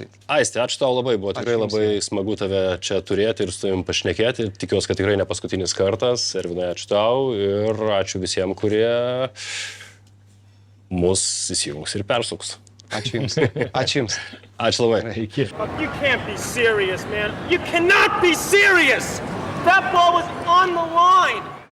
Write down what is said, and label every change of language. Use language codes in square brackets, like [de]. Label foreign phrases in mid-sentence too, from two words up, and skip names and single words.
[lt] Aisti, ačiū tau labai, buvo tikrai labai smagu tave čia turėti ir su tavim pašnekėti. Tikiuosi, kad tikrai ne paskutinis kartas. Ervinai, ačiū tau ir ačiū visiems, kurie mus įsijungs ir persuks. Ačiū Jums. Ačiū Jums. Ačiū labai. Iki. [en] You can't be serious, man. You cannot be serious! That ball was on the line!